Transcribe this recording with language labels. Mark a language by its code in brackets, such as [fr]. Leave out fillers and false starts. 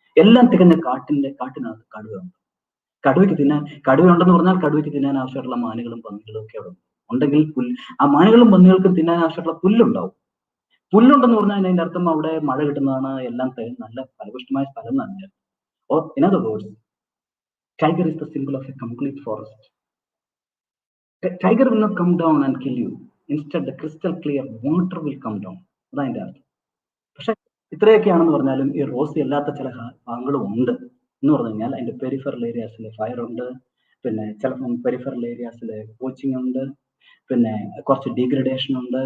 [ml] എല്ലാം തികഞ്ഞ കാട്ടിനകത്ത് കടുവയുണ്ട്. കടുവയുണ്ടെന്ന് പറഞ്ഞാൽ കടുവയ്ക്ക് തിന്നാൻ ആവശ്യമായിട്ടുള്ള മാനുകളും പന്നികളും ഒക്കെ അവിടെ ഉണ്ടെങ്കിൽ ആ മാനുകളും പന്നികൾക്കും തിന്നാൻ ആവശ്യമായിട്ടുള്ള പുല്ലുണ്ടാവും. പുല്ലുണ്ടെന്ന് പറഞ്ഞാൽ അതിന്റെ അർത്ഥം അവിടെ മഴ കിട്ടുന്നതാണ്, എല്ലാം നല്ല ഫലപുഷ്ടമായ സ്ഥലം എന്നാണ്. [en] Or in other words, tiger is the symbol of a complete forest. Tiger will not come down and kill you. Instead, the crystal clear water will come down. [ml] അതതിന്റെ അർത്ഥം. പക്ഷെ ഇത്രയൊക്കെയാണെന്ന് പറഞ്ഞാലും ഈ റോസി അല്ലാത്ത ചില ഭാഗങ്ങളും ഉണ്ട് എന്ന് പറഞ്ഞു കഴിഞ്ഞാൽ അതിന്റെ പെരിഫറൽ ഏരിയാസിൽ ഫയർ ഉണ്ട്, പിന്നെ ചിലപ്പം പെരിഫറൽ ഏരിയാസിൽ കോച്ചിങ് ഉണ്ട്, പിന്നെ കുറച്ച് ഡീഗ്രഡേഷൻ ഉണ്ട്.